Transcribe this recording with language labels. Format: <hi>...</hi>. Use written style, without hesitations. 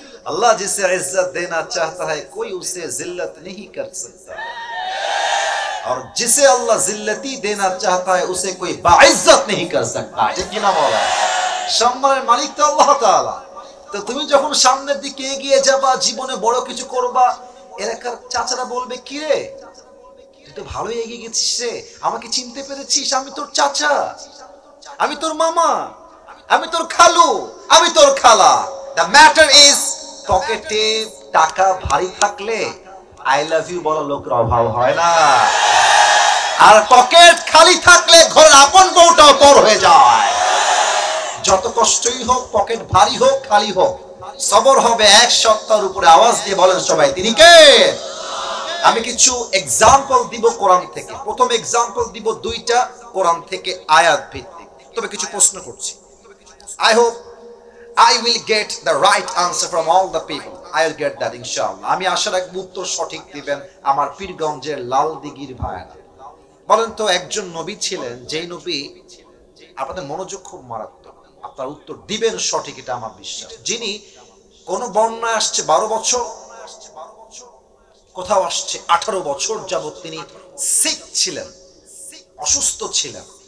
<hi>अल्लाह जिसे इज्जत देना चाहता है कोई उसे जिल्लत नहीं कर सकता, और जिसे अल्लाह जिल्लती देना चाहता है उसे कोई बाइज्जत नहीं कर सकता। ठीक ना बोला?</hi> <bn>সম্মানের মালিক তো আল্লাহ তাআলা। তো তুমি যখন সামনের দিকে এগিয়ে যাবা, জীবনে বড় কিছু করবা, এলাকার চাচারা বলবে, কি রে তুই তো ভালোই এগিয়ে গেছিস রে, আমাকে চিনতে পেরেছিস? আমি তোর চাচা, আমি তোর মামা, আমি তোর খালু, আমি তোর খালা।</bn> <en>the matter is,</en> <bn>পকেটে টাকা ভারী থাকলে</bn> <en>I love you</en> <bn>বলা লোকের অভাব হয় না, আর পকেট খালি থাকলে ঘরের আপন বউটাও পর হয়ে যায়। যত কষ্টই হোক, পকেট ভারী হোক খালি হোক, সবর হবে এক সত্তার উপরে। আওয়াজ দিয়ে বলেন সবাই, তিনি কে? আমি কিছু এক্সাম্পল দিব কোরআন থেকে। প্রথম এক্সাম্পল দিব দুইটা কোরআন থেকে আয়াত ভিত্তিক, তবে কিছু প্রশ্ন করছি।</bn> <en>I hope I will get the right answer from all the people. I will get that inshallah.</en> <bn>আমি আশা রাখব উত্তর সঠিক দিবেন আমার পীরগঞ্জের লাল দিঘির ভাইরা। বলেন তো, একজন নবী ছিলেন, যেই নবী, আপনাদের মনোযোগ খুব মারাত্মক, আপনার উত্তর দিবেন সঠিক, এটা আমার বিশ্বাস। যিনি কোন বর্ণায় আসছে 12 বছর, কোথাও আসছে 18 বছর যাবত তিনি সিক ছিলেন, অসুস্থ ছিলেন।</bn>